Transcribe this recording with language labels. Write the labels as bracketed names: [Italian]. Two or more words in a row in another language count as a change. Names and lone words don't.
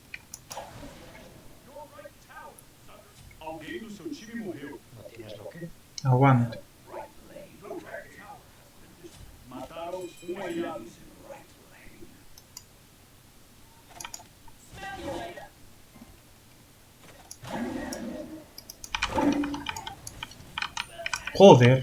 [Portuguese] Alguém do seu time morreu. [Spanish] No tienes lo que. Aguante. [Portuguese] Mataram um aliado. [Spanish] Joder.